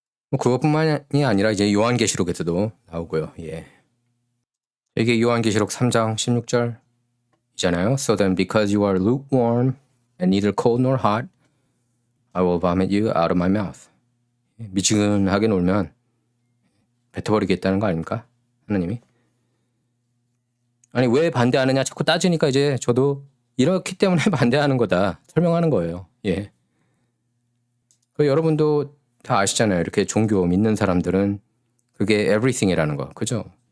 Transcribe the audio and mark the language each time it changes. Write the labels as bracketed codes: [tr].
[ko] 뭐 그것뿐만이 아니라 이제 요한계시록에서도 나오고요. 예. 이게 요한계시록 3장 16절이잖아요. [en] So then because you are lukewarm and neither cold nor hot, I will vomit you out of my mouth. [ko] 미지근하게 놀면 뱉어버리겠다는 거 아닙니까? 하나님이. 아니 왜 반대하느냐 자꾸 따지니까 이제 저도 이렇기 때문에 반대하는 거다 설명하는 거예요. 예. 여러분도 다 아시잖아요. 이렇게 종교 믿는 사람들은 그게 everything이라는 거. 그죠?